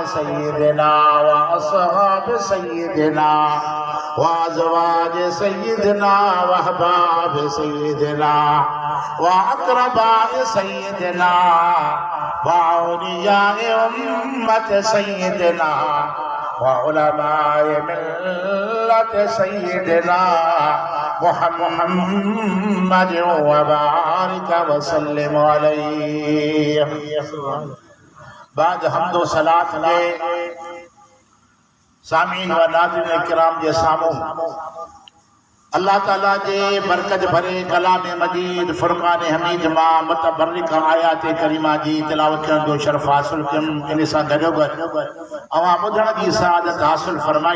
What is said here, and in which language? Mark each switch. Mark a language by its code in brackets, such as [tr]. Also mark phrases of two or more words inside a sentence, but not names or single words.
[ar] سيدنا وأصحاب سيدنا وأزواج سيدنا وأحباب سيدنا وأقرباء سيدنا وأولياء أمة سيدنا وعلماء ملة سيدنا محمد وبارك وسلم عليه. [sd] बाद हम्द व सलात के सामीन व नाज़रीन किराम जे सामूं अल्लाह ताला जे बरकत भरे कलाम मजीद फुरक़ान हमीद मां मुतबर्रिक आयात करीमा जी तिलावत करण जो शरफ हासिल कयमि। इन सां गॾोगॾु अवां ॿुधण जी सआदत हासिल फरमाई।